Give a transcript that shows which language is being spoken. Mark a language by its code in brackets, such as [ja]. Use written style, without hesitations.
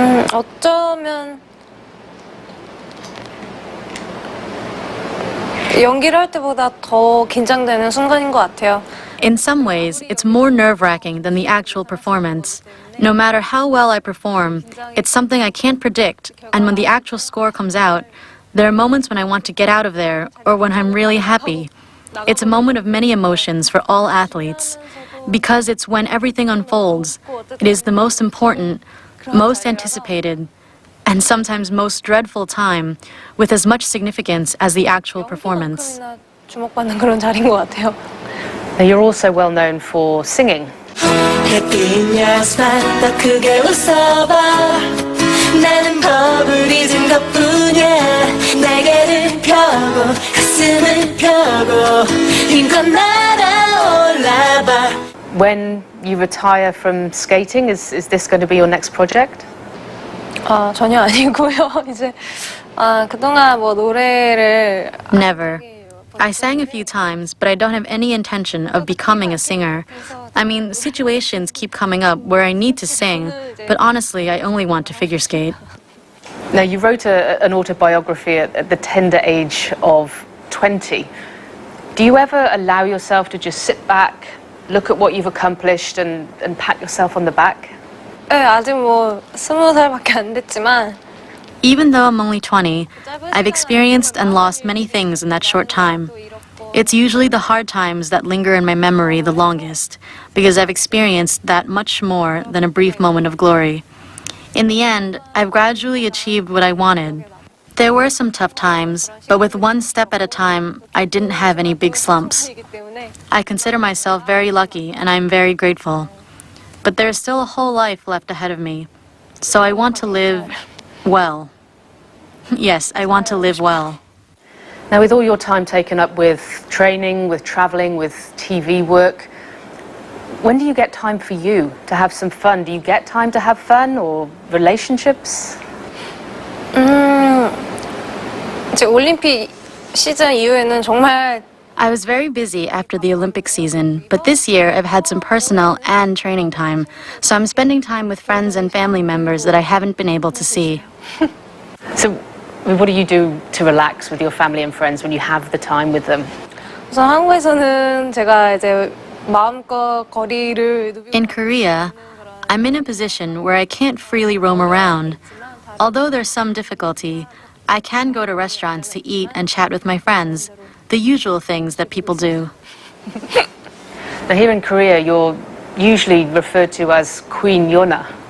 [ko] 어쩌면 연기를 할 때보다 더 긴장되는 순간인 것 같아요. [en] In some ways, it's more nerve-wracking than the actual performance. No matter how well I perform, it's something I can't predict, and when the actual score comes out, there are moments when I want to get out of there or when I'm really happy. It's a moment of many emotions for all athletes, because it's when everything unfolds. It is the most important, most anticipated, and sometimes most dreadful time, with as much significance as the actual performance. [ko] 주목받는 그런 자리인 것 같아요. [en] Now you're also well known for singing. [ko] 나는 버블이 든 것뿐이야 날개를 펴 펴고 가슴을 펴고 힘껏 날아올라봐. [en] When you retire from skating, is this going to be your next project? [ko] 전혀 아니고요. 이제 그동안 뭐 노래를 [en] Never. I sang a few times, but I don't have any intention of becoming a singer. I mean, situations keep coming up where I need to sing, but honestly, I only want to figure skate. Now, you wrote an autobiography at the tender age of 20. Do you ever allow yourself to just sit back, look at what you've accomplished and pat yourself on the back? [ko] 네, 아직 뭐 20살밖에 안 됐지만 [en] Even though I'm only 20, I've experienced and lost many things in that short time. It's usually the hard times that linger in my memory the longest, because I've experienced that much more than a brief moment of glory. In the end, I've gradually achieved what I wanted. There were some tough times, but with one step at a time, I didn't have any big slumps. I consider myself very lucky, and I'm very grateful. But there's still a whole life left ahead of me. So I want to live well. Yes, I want to live well. Now, with all your time taken up with training, with traveling, with TV work, when do you get time for you to have some fun? Do you get time to have fun or relationships? [ko] 이제 올림픽 시즌 이후에는 정말 [en] I was very busy after the Olympic season, but this year I've had some personal and training time, so I'm spending time with friends and family members that I haven't been able to see. So, what do you do to relax with your family and friends when you have the time with them? [ko] 우선 한국에서는 제가 이제 마음껏 거리를 [en] In Korea, I'm in a position where I can't freely roam around. Although there's some difficulty, I can go to restaurants to eat and chat with my friends, the usual things that people do. Now, here in Korea, you're usually referred to as Queen Yuna.